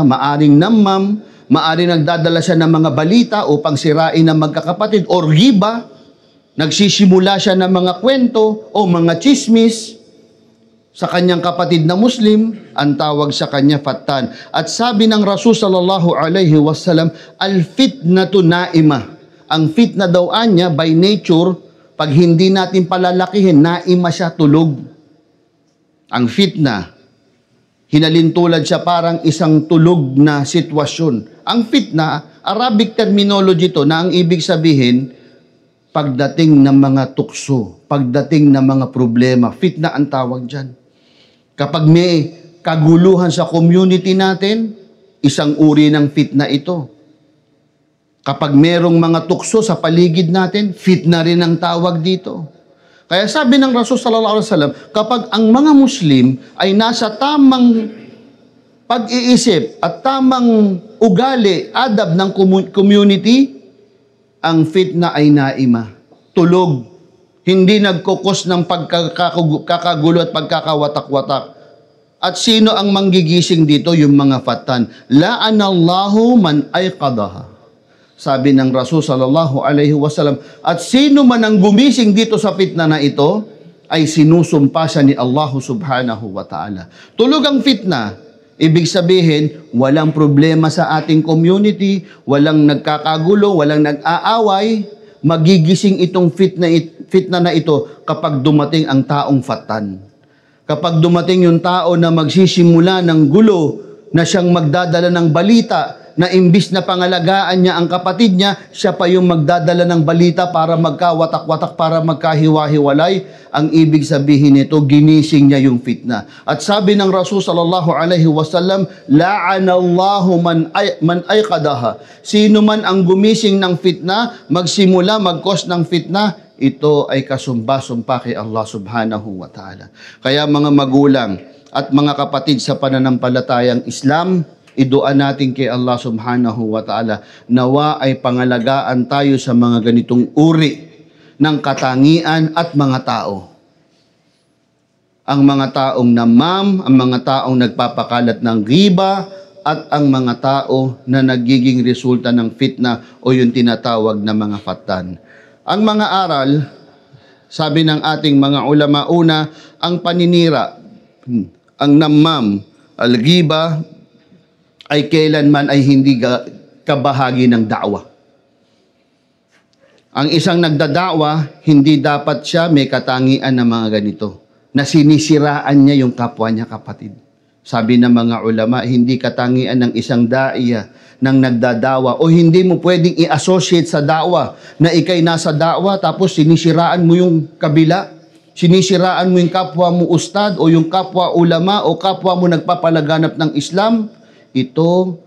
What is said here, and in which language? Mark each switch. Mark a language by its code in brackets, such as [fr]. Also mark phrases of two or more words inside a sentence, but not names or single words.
[tl] Maaring namam, maaring nagdadala siya ng mga balita upang sirain ng magkakapatid o riba. Nagsisimula siya ng mga kwento o mga chismis sa kanyang kapatid na Muslim, ang tawag sa kanya fatan. At sabi ng Rasul [ar] sallallahu alaihi wasallam, al-fitnatu naima. [tl] Ang fitna daw anya [en] by nature, [tl] pag hindi natin palalakihin, naima siya, tulog. Ang fitna, hinalintulad siya parang isang tulog na sitwasyon. Ang fitna, [en] Arabic terminology [tl] to na ang ibig sabihin, pagdating ng mga tukso, pagdating ng mga problema, fitna ang tawag dyan. Kapag may kaguluhan sa community natin, isang uri ng fitna ito. Kapag merong mga tukso sa paligid natin, fitna rin ang tawag dito. Kaya sabi ng Rasul [ar] sallallahu alaihi wasallam, [tl] kapag ang mga Muslim ay nasa tamang pag-iisip at tamang ugali, adab ng community, ang fitna ay naima, tulog, hindi nagkukos ng pagkakagulo at pagkakawatak-watak. At sino ang manggigising dito? Yung mga fatan. [ar] La'anallahu man ayqadaha. [tl] Sabi ng Rasul [ar] sallallahu alaihi wasallam, [tl] at sino man ang gumising dito sa fitna na ito, ay sinusumpa siya ni Allah [ar] subhanahu wa ta'ala. [tl] Tulog ang fitna, ibig sabihin, walang problema sa ating community, walang nagkakagulo, walang nag-aaway, magigising itong fitna na ito kapag dumating ang taong fatan. Kapag dumating yung tao na magsisimula ng gulo, na siyang magdadala ng balita, na imbis na pangalagaan niya ang kapatid niya, siya pa yung magdadala ng balita para magkawatak-watak, para magkahiwa-hiwalay. Ang ibig sabihin nito, ginising niya yung fitna. At sabi ng Rasul [ar] sallallahu alaihi wasallam, la'anallahu man ayqadaha. [tl] Sino man ang gumising ng fitna, magsimula, mag-cause ng fitna, ito ay kasumba-sumpa kay Allah [ar] subhanahu wa ta'ala. [tl] Kaya mga magulang at mga kapatid sa pananampalatayang Islam, idua natin kay Allah [ar] subhanahu wa ta'ala, [tl] nawa ay pangalagaan tayo sa mga ganitong uri ng katangian at mga tao. Ang mga taong namam, ang mga taong nagpapakalat ng riba, at ang mga tao na nagiging resulta ng fitna o yung tinatawag na mga fatan. Ang mga aral, sabi ng ating mga ulama, una, ang paninira, ang namam, al-ghiba, ay kailanman ay hindi kabahagi ng da'wa. Ang isang nagdada'wa, hindi dapat siya may katangian ng mga ganito, na sinisiraan niya yung kapwa niya kapatid. Sabi ng mga ulama, hindi katangian ng isang da'iya ng nagdadawa, o hindi mo pwedeng i-associate sa da'wa na ikay nasa da'wa tapos sinisiraan mo yung kabila, sinisiraan mo yung kapwa mo ustad o yung kapwa ulama o kapwa mo nagpapalaganap ng Islam.